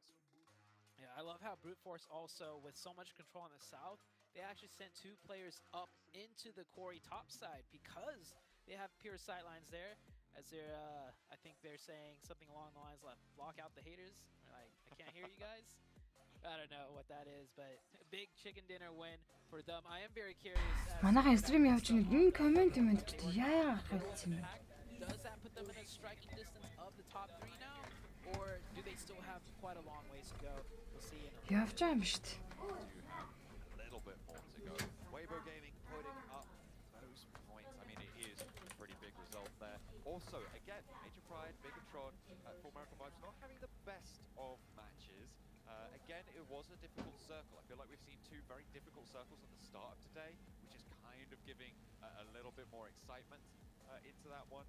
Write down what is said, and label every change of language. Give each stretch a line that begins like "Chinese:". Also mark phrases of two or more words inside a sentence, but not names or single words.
English: Yeah, I love how Brute Force also, with so much control on the south, they actually sent 2 players up into the Quarry top side because they have pure sightlines there. As they're, I think they're saying something along the lines like, block out the haters. Or like, I can't hear you guys. I don't know what that is, but a big chicken dinner win for them. I am very curious.
Mongolian: Манайхан стрим явж байна. Энэ комент гэдэг яа хайцсан юм.
English: Does that put them in a striking distance of the top 3 now, or do they still have quite a long ways to go? We'll see.
Mongolian: Явж байгаа юм шүү дээ.
English: A little bit more to go. Weibo Gaming putting up those points. I mean, it is a pretty big result there. Also, again, Major Pride, Bigatron, Full Miracle Vibes not having the best of matches. Again, it was a difficult circle. I feel like we've seen 2 very difficult circles at the start of today, which is kind of giving a little bit more excitement into that one.